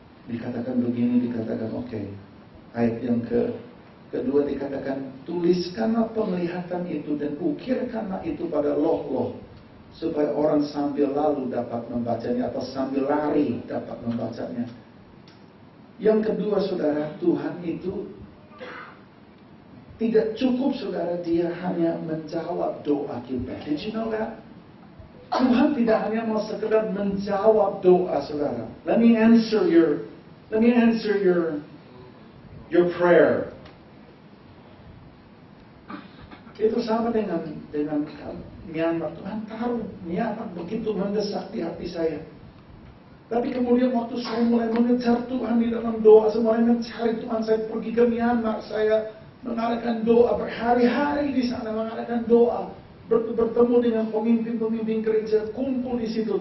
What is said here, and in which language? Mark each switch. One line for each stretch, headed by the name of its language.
Indonesian: Dikatakan begini, dikatakan oke. Ayat yang kedua dikatakan, tuliskanlah penglihatan itu dan ukirkanlah itu pada loh-loh, supaya orang sambil lalu dapat membacanya atau sambil lari dapat membacanya. Yang kedua, saudara, Tuhan itu tidak cukup, saudara, dia hanya menjawab doa kita.
English: Did you know that?
Indonesian: Tuhan tidak hanya mau sekedar menjawab doa, saudara.
English: Let me answer your prayer.
Indonesian: Itu sama dengan Myanmar. Tuhan tahu Myanmar begitu mendesak di hati saya. Tapi kemudian waktu saya mulai mengejar Tuhan di dalam doa, saya mulai mencari Tuhan, saya pergi ke Myanmar, saya mengadakan doa berhari-hari di sana, mengadakan doa, bertemu dengan pemimpin-pemimpin gereja, kumpul di situ.